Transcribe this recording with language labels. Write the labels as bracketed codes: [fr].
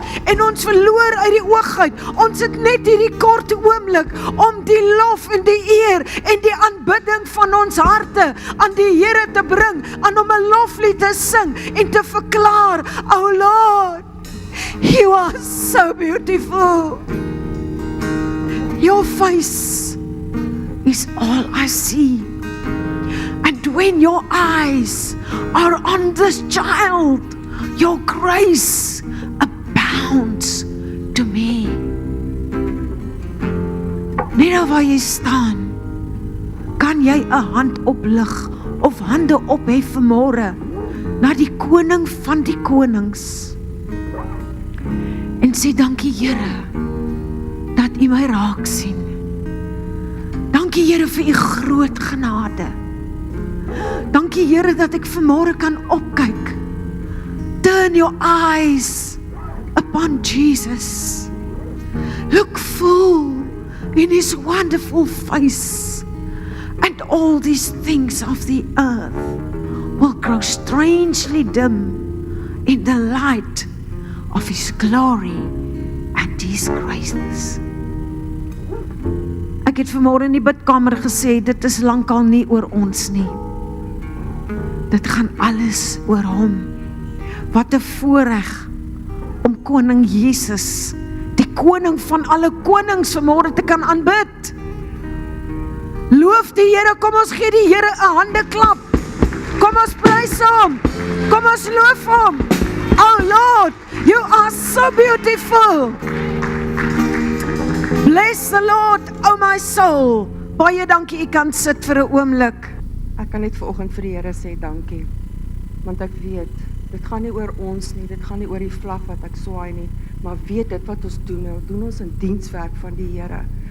[af] En ons verloor uit die oog uit. Ons het net hierdie korte oomblik om die lof en die eer en die aanbidding van ons harte aan die Here te bring, aan hom 'n loflied te sing en te verklaar, [en] oh Lord, you are so beautiful. Your face is all I see. And when your eyes are on this child, your grace abounds to me. [af] Net waar jy staan, kan jy 'n hand oplig of hande ophef vanmôre na die koning van die konings en sê, dankie Here dat U my raak sien. Dankie Here vir U groot genade. Dankie Here dat ek vanmôre kan opkyk. [en] Turn your eyes upon Jesus. Look full in His wonderful face, and all these things of the earth will grow strangely dim in the light of His glory and His grace. [af] Ek het vanmôre in die bidkamer gesê, dit is lankal nie oor ons nie. Dit gaan alles oor Hom. Wat 'n voorreg om koning Jesus, die koning van alle konings, vanmôre te kan aanbid. Loof die Here, kom ons gee die Here 'n handeklap. Kom ons prys Hom. Kom ons loof Hom. [en] Oh Lord, you are so beautiful. Bless the Lord, oh my soul. [af] Baie dankie, U kan sit vir 'n oomblik. Ek kan net vanoggend vir die Here sê dankie, want ek weet, dit gaan nie oor ons nie, dit gaan nie oor die vlag wat ek swaai nie, maar weet dit wat ons doen ons in dienswerk van die Here.